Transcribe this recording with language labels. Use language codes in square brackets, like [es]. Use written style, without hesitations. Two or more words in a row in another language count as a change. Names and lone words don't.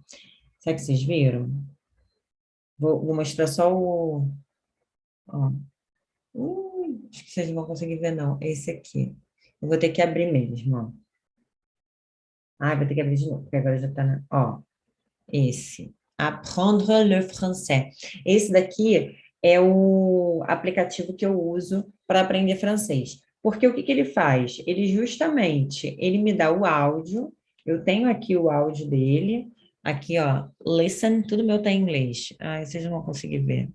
[pt] Será que vocês viram? Vou mostrar só o... Ó. Acho que vocês não vão conseguir ver, não. Esse aqui. Eu vou ter que abrir mesmo, ó. Ah, vou ter que abrir de novo, porque agora já tá na... Ó. Esse. [fr] Apprendre le français. [pt] Esse daqui é o aplicativo que eu uso para aprender francês. Porque o que que ele faz? Ele justamente, ele me dá o áudio. Eu tenho aqui o áudio dele. Aqui, ó, listen, tudo meu tá em inglês. Ah, vocês não vão conseguir ver.